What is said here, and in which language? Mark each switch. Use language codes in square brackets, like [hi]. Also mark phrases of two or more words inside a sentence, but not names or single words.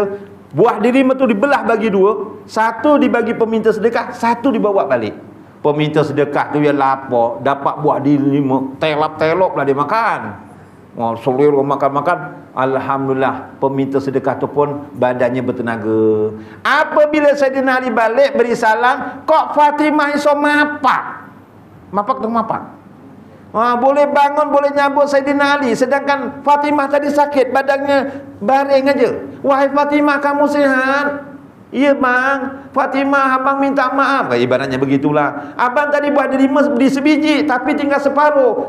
[ms] Buah dirima tu dibelah bagi dua. Satu dibagi peminta sedekah, satu dibawa balik. Peminta sedekah tu dia lapar, dapat buah dirima, telap-telop lah dia makan. Seluruh makan-makan. Alhamdulillah, peminta sedekah tu pun badannya bertenaga. Apabila Sayyidina Ali balik beri salam, kok Fatimah iso mapak. Mapak tu mapak. Boleh bangun, boleh nyambut Sayyidina Ali. Sedangkan Fatimah tadi sakit, badannya baring aja. Wahai Fatimah, kamu sihat? Ya bang, Fatimah abang minta maaf. Ibaratnya begitulah. Abang tadi buat derima beli sebiji, tapi tinggal separuh.